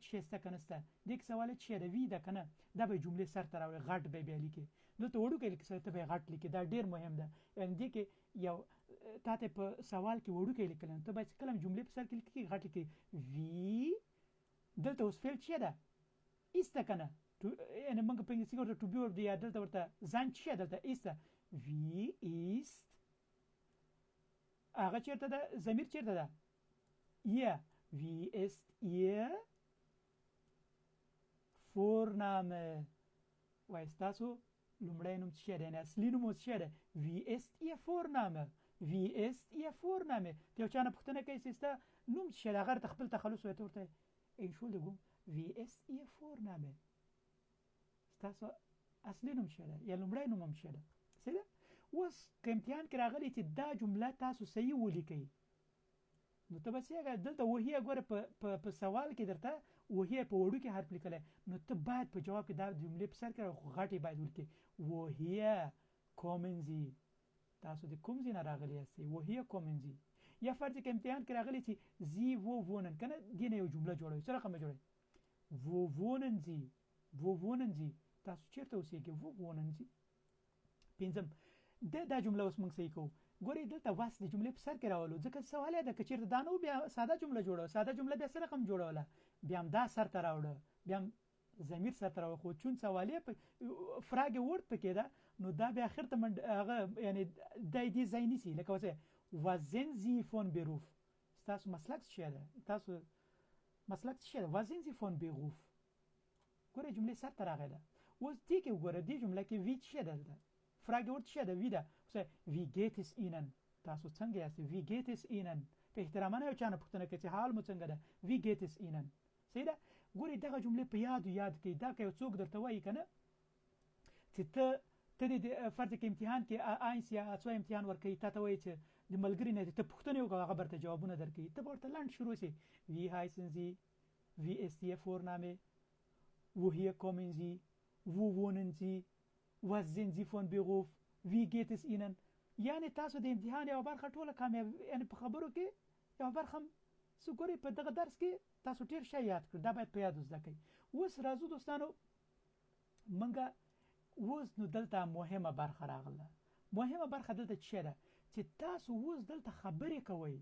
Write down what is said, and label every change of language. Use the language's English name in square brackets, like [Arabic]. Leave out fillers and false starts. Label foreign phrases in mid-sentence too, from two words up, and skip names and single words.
[Pashto] شی شته که نشته دې کې سوالیت شی ده وي ده که نه دا به جملې سر ته راوړي غټ به بیا لیکې دلته وړوکی لیکې ته به غټ لیکې دا ډېر مهم ده یعنی دې کې یو تا ته په سوال کې وړوکی لیکل ته باید کله جملې په سر کې لیکې غټ لیکې وی دلته اوس فعل چی ده ایسته کنه یعنی موږ په انګلیسي کې ورته [English] to be [Pashto] ورته یا دلته ورته ځان چی دلته ایسته [German] wie ist [Pashto] هغه چیرته ده ضمیر چیرته ده [German] ihr wie ist ihr Vorname [Pashto] وای تاسو لومړی نوم څه دی نه اصلي نوم څه دی [German] wie ist ihr Vorname wie ist ihr Vorname [Pashto] ته یو چا نه پوښتنه کوي چې ستا نوم څه دی هغه ته خپل تخلص وایي ورته [German] Entschuldigung wie ist ihr Vorname [Pashto] تاسو اصلي نوم څه دی یا لومړی نوم هم څه دی صحیح اوس که امتحان کې راغلی چې دا جمله تاسو صحیح ولیکئ نو ته بس یې دلته وهي ګوره په سوال کې درته وهي په وړو کې حرف لیکلی نو ته باید په جواب کې دا جملې په سر کې غټې باید ولیکې وهي [German] kommen sie [Pashto] تاسو د کوم ځای نه راغلي یاستئ وهي [German] kommen sie [Pashto] یا فرض کې امتحان کې راغلی چې [German] sie wo wohnen [Pashto] کنه دې نه یو جمله جوړوي څه رقم جوړوي wo [German] wohnen sie [Pashto] تاسو چیرته اوسېږئ [German] wo wohnen sie [Pashto] پنځم دا جمله اوس موږ صحیح کوو ګورئ دلته واس د جملې په سر کې راولو ځکه سوال یې ده که چېرته دا نه و بیا ساده جمله جوړوه ساده جمله بیا څه رقم جوړوله بیا هم دا سر ته راوړه بیا هم ضمیر سر ته راوړه خو چون سوال یې فراګ ورډ پکې ده نو دا بیا اخر ته هغه یعنی دی دې ځای نیسي لکه اوس [German] was sind sie von Beruf [Pashto] ستاسو مسلک څه ده تاسو مسلک څه ده [German] was sind sie von Beruf [Pashto] ګورئ جملې سر ته راغی ده اوس دې کې وګوره دې جمله کې wie څه ده Frage ورته شه ده وی ده [German] wie geht es ihnen [Pashto] تاسو څنګه یاست [German] wie geht es ihnen [Pashto] په احترامانه یو چانه پوښتنه کوي چې حال مو څنګه ده [German] wie geht es ihnen [Pashto] صحیح ده ګوري دغه جمله په یاد کړئ دا که یو څوک درته وایي کنه چې ته د فرض کې امتحان کې آینس یا څو امتحان ورکړي ته وایي چې د ملګری نه ته پوښتنه وکړه هغه برته جوابونه درکړي ته ورته لاند شروع شي [German] wie heißen sie wie ist ihr Vorname woher kommen sie wo wohnen sie was sind sie von Beruf wie geht es ihnen [Pashto] یعنی تاسو د امتحان یو برخه ټوله کامیاب یعنی په خبرو کې یو برخه سګوري په دغه درس کې تاسو ډیر شی یاد کړئ دا باید په یاد وزده کړئ اوس راځو دوستانو منګه اوس نو دلته مهمه برخه راغله مهمه برخه دلته څه ده چې تاسو اوس دلته خبرې کوئ